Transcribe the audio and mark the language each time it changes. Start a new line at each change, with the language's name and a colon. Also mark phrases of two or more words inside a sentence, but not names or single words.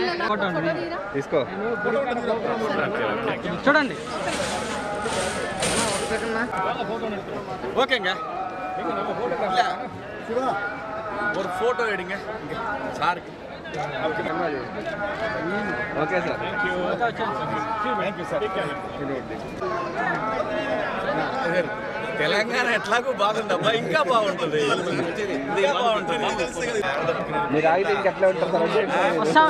Telugu: తీసుకో చూడండి
Tamil: ஓகேங்க இல்ல ஒரு போட்டோ எடுங்க சாருக்கு
English: okay sir
Telugu: తెలంగాణ ఎట్లాగో బాగుందబ్బా ఇంకా బాగుంటుంది మీరు ఆగితే ఇంకెట్లా ఉంటారు సార్